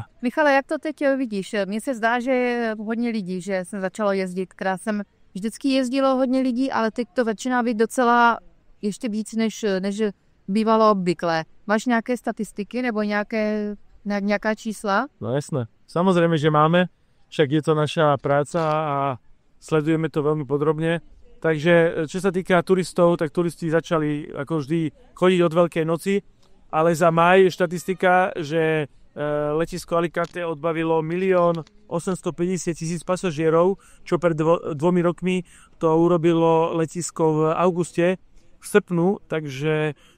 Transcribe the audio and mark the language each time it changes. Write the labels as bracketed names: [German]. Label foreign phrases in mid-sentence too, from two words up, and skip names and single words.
[Czech] Michale, jak to teď vidíš? Mně se zdá, že je hodně lidí, že jsem začalo jezdit, která jsem vždycky jezdilo hodně lidí, ale teď to začíná být docela ještě víc, než bývalo obvykle. Máš nějaké statistiky nebo nějaká čísla? [Slovak] No jasné. Samozrejme, že máme, však je to naša práca a sledujeme to veľmi podrobne. Takže čo sa týka turistov, tak turisti začali ako vždy chodiť od Veľkej noci, ale za máj je štatistika, že letisko Alicante odbavilo 1 850 000 pasažierov, čo pred 2 rokmi to urobilo letisko v auguste, [Czech] v srpnu, [Slovak] takže